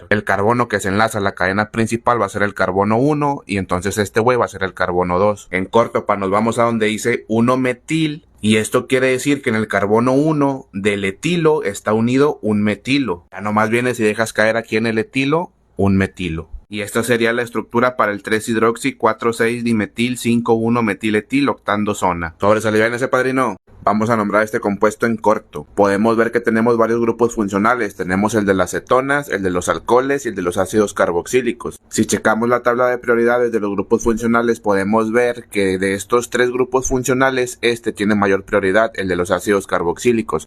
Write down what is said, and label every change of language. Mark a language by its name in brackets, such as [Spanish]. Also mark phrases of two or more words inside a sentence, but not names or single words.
[Spanish] El carbono que se enlaza a la cadena principal va a ser el carbono 1 y entonces este güey va a ser el carbono 2. En corto, nos vamos a donde dice 1-metil. Y esto quiere decir que en el carbono 1 del etilo está unido un metilo. Ya nomás vienes y dejas caer aquí en el etilo un metilo. Y esta sería la estructura para el 3-hidroxi 4,6-dimetil 5,1-metiletiloctandosona. ¿Sobresalió en ese, padrino? Vamos a nombrar este compuesto en corto. Podemos ver que tenemos varios grupos funcionales. Tenemos el de las cetonas, el de los alcoholes y el de los ácidos carboxílicos. Si checamos la tabla de prioridades de los grupos funcionales, podemos ver que de estos 3 grupos funcionales, este tiene mayor prioridad, el de los ácidos carboxílicos.